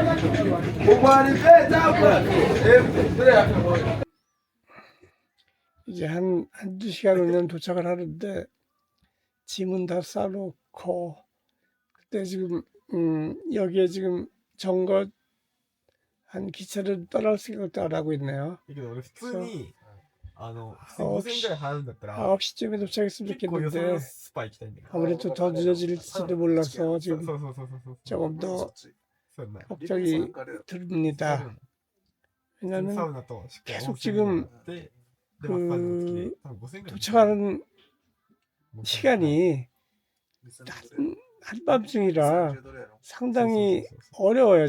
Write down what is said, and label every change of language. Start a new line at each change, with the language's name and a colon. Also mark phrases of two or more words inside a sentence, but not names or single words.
Korean: 이제 한두 시간 후면 도착을 하는데 짐은 다 싸놓고 그때 지금 여기에 지금 정거한 기차를 떠날 생각도 안 하고 있네요.
Japanese: 普通に 5000円ぐらい払うんだったら
Korean: 9시쯤에 도착했으면 좋겠는데 아무래도 더 늦어질지도 몰라서 지금 조금 더 걱정이 듭니다. 왜냐면 계속 지금 도착하는 시간이 한밤중이라 상당히 어려워요.